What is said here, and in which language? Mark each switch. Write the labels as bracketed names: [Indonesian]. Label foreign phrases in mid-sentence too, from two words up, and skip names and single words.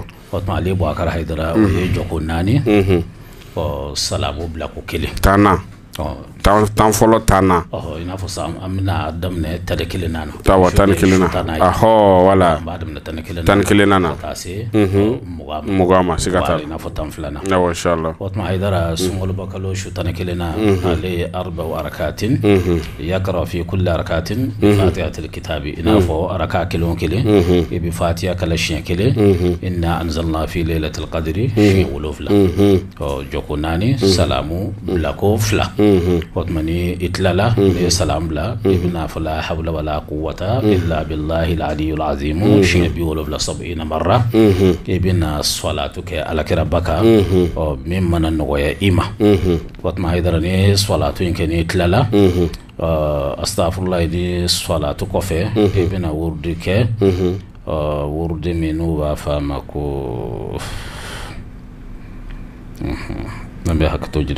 [Bambara] o tuma ale bɔ a kɛra Haidara o ye jɔko 4 salamu bila ko 1 tan fɔlɔ tan na i n'a fɔ sisan an bɛna daminɛ tani kelen na tawa tani kelen na wala an b'a daminɛ tani kelen na ka taa se 20 ma siga t'a la i n'a fɔ 12nan awɔ inshallah o tuma Haidara sunkaloba kalo su tani kelen na ale ye 4 [Arabic] ركعات يقرأ في كل ركعة فاتحة الكتاب [Bambara] i n'a fɔ araka kelen o kelen i bɛ fatiha kala siɲɛ kelen [Arabic] إنا أنزلنا في ليلة القدر [Bambara] siɲɛ 7 jɔko 4 salamu bila ko 2 o tuma ni i tilala ni salam bila i bɛna fɔ [Arabic] لا حول ولا قوة إلا بالله العلي العظيم [Bambara] siɲɛ 70 marra i bɛna salatu kɛ alakira baka min mana nɔgɔya i ma o tuma Haidara ni salatu in kɛ ni tilala astaghfirullah ni salatu kɔfɛ i bɛna wurudi kɛ wurudi min n'u b'a fɔ a ma ko nan bɛ hakɛto jiri